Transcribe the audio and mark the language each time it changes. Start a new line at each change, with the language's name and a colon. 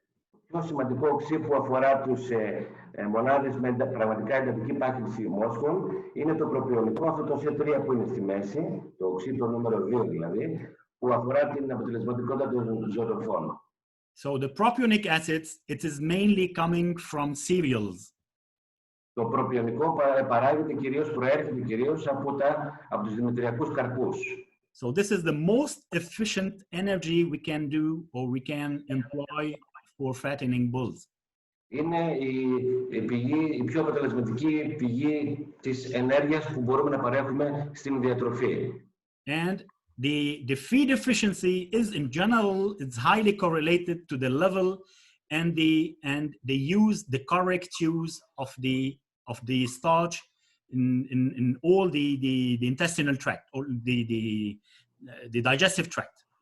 Greek: Το πιο σημαντικό οξύ που αφορά τους μονάδες με πραγματικά εντατική πάχυνση μόσχων είναι το προπιονικό, αυτό το C3 που είναι στη μέση, το οξύ το νούμερο 2 δηλαδή, που αφορά την αποτελεσματικότητα των ζωοτροφών.
English: So the propionic acids, it is mainly coming from cereals.
Greek: Το προπιονικό προέρχεται κυρίως από τους δημητριακούς καρπούς.
English: So this is the most efficient energy we can do or we can employ for fattening bulls.
Greek: Είναι η πιο αποτελεσματική πηγή της ενέργειας που μπορούμε να παρέχουμε στην διατροφή.
English: And the feed efficiency is in general, it's highly correlated to the level and the correct use of the starch in all the intestinal tract or the digestive tract.